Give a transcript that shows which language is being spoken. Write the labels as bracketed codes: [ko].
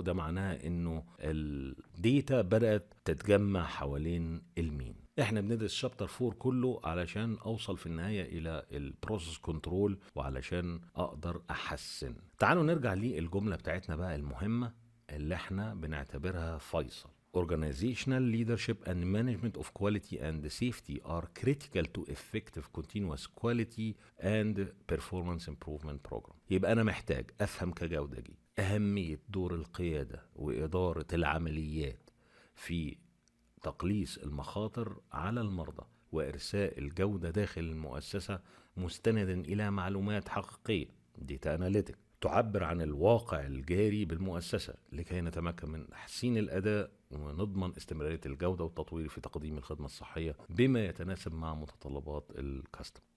[ar] ده معناها انه الديتا بدات تتجمع حوالين المين. احنا بندرس شابتر 4 كله علشان اوصل في النهايه الى البروسيس كنترول وعلشان اقدر احسن. تعالوا نرجع للجمله بتاعتنا بقى المهمه اللي احنا بنعتبرها فيصل. [en] Organizational leadership and management of quality and safety are critical to effective continuous quality and performance improvement program. [ar] يبقى أنا محتاج أفهم كجودجي أهمية دور القيادة وإدارة العمليات في تقليص المخاطر على المرضى وإرساء الجودة داخل المؤسسة مستندا إلى معلومات حقيقية ديتا أناليتيك تعبر عن الواقع الجاري بالمؤسسة لكي نتمكن من تحسين الأداء ونضمن استمرارية الجودة والتطوير في تقديم الخدمة الصحية بما يتناسب مع متطلبات الكاستمر.